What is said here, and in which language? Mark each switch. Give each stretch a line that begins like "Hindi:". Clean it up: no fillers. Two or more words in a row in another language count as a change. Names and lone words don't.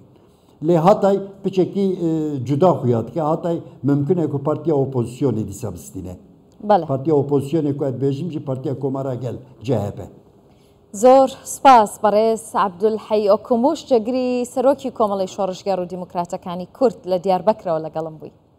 Kurdish: Lê hatay piçekî cuda xuya dike hatay mümkün e ku partiya opozisyonê dîsa bistîne. Partiya opozisyonê ku ez bêjim jî partiya Komara gel CHP.
Central Kurdish: زۆر سپاس بەڕێز عەبدولحەی ئۆکموش جەگری سەرۆکی کۆمەڵی شۆڕژگار و دیموکراتەکانی کورد لە دیاربەکرەوە لەگەڵم بووی.